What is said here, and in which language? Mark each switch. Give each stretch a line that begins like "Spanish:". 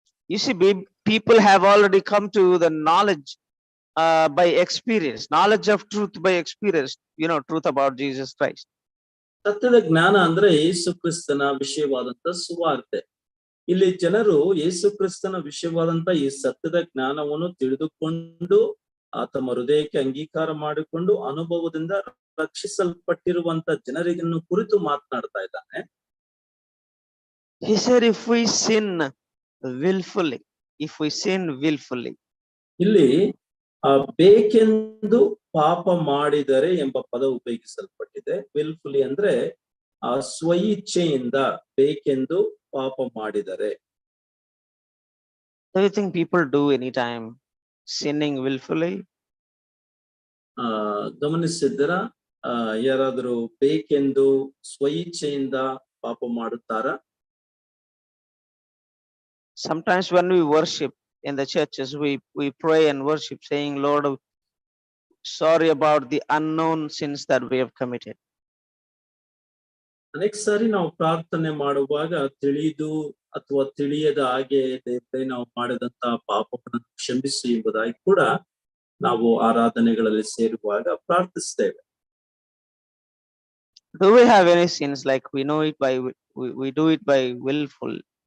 English: You see, people have already come to the knowledge by experience, knowledge of truth by experience, you know, truth about Jesus Christ.
Kannada: ಸತ್ಯದ ಜ್ಞಾನ ಅಂದ್ರೆ ಯೇಸು ಕ್ರಿಸ್ತನ ವಿಷಯವಾದಂತ ಸುವಾರ್ತೆ. ಇಲ್ಲಿ ಜನರು ಯೇಸು ಕ್ರಿಸ್ತನ ವಿಷಯವಾದಂತ ಈ ಸತ್ಯದ ಜ್ಞಾನವನ್ನು ತಿಳಿದುಕೊಂಡು ತಮ್ಮ ಹೃದಯಕ್ಕೆ ಅಂಗೀಕಾರ ಮಾಡಿಕೊಂಡು ಅನುಭವದಿಂದ ರಕ್ಷಿಸಲ್ಪಟ್ಟಿರುವಂತ ಜನರಿಗನ್ನು ಕುರಿತು ಮಾತನಾಡ್ತಾ ಇದ್ದಾನೆ.
English: He said, if we sin willfully, if we sin willfully.
Kannada: ಇಲ್ಲಿ ಬೇಕೆಂದು ಪಾಪ ಮಾಡಿದರೆ ಎಂಬ ಪದ ಉಪಯೋಗಿಸಲ್ಪಟ್ಟಿದೆ. ವಿಲ್ಫುಲಿ ಅಂದ್ರೆ ಸ್ವಇಚ್ಛೆಯಿಂದ ಬೇಕೆಂದು ಪಾಪ ಮಾಡಿದರೆ.
English: Do you think people do anytime sinning willfully?
Kannada: ಗಮನಿಸಿದ್ದರ ಯಾರಾದರೂ ಬೇಕೆಂದು ಸ್ವಇಚ್ಛೆಯಿಂದ ಪಾಪ ಮಾಡುತ್ತಾರಾ?
English: Sometimes when we worship in the churches, we pray and worship saying, Lord, sorry about the unknown sins that we have committed.
Kannada: ಅನೇಕ ಸಾರಿ ನಾವು ಪ್ರಾರ್ಥನೆ ಮಾಡುವಾಗ ತಿಳಿದು ಅಥವಾ ತಿಳಿಯದ ಹಾಗೆ ದೇವರೇ ನಾವು ಮಾಡಿದಂತ ಪಾಪಗಳನ್ನು ಕ್ಷಮಿಸಿ ಎಂಬುದಾಗಿ ಕೂಡ ನಾವು ಆರಾಧನೆಗಳಲ್ಲಿ ಸೇರುವಾಗ ಪ್ರಾರ್ಥಿಸ್ತೇವೆ.
English: Do we have any sins like we know it by we do it by willfully?